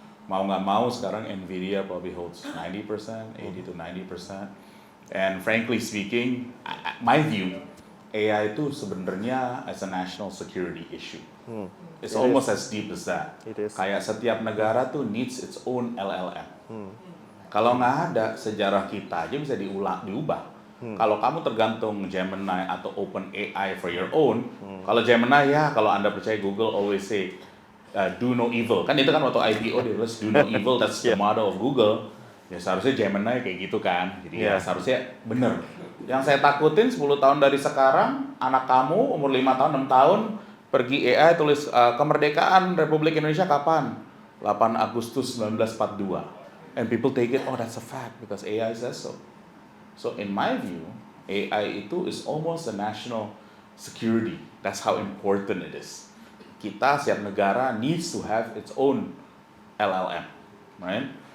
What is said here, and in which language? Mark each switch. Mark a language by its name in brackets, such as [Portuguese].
[Indonesian] Mau nggak mau sekarang Nvidia [English] probably holds 90%, 80 to 90%. And frankly speaking, my view, AI [Indonesian] itu sebenarnya [English] as a national security issue. It's almost as deep as that. It is. [Indonesian] Kayak setiap negara tuh [English] needs its own LLM. [Indonesian] Kalau nggak ada, sejarah kita aja bisa diubah. Kalau kamu tergantung Gemini atau OpenAI [English] for your own, [Indonesian] kalau Gemini kalau Anda percaya Google [English] always say, do no evil. [Indonesian] Kan itu kan waktu IPO dia tulis [English] do no evil, that's the motto of Google. [Indonesian] Ya seharusnya Gemini kayak gitu kan. Jadi ya seharusnya bener. Yang saya takutin 10 tahun dari sekarang, anak kamu umur 5 tahun, 6 tahun, pergi AI tulis kemerdekaan Republik Indonesia kapan? 8 Agustus 1942. [English] And people take it, oh that's a fact because AI says so. So in my view, AI itu is almost a national security. That's how important it is. [Indonesian] Kita setiap negara [English] needs to have its own LLM, right?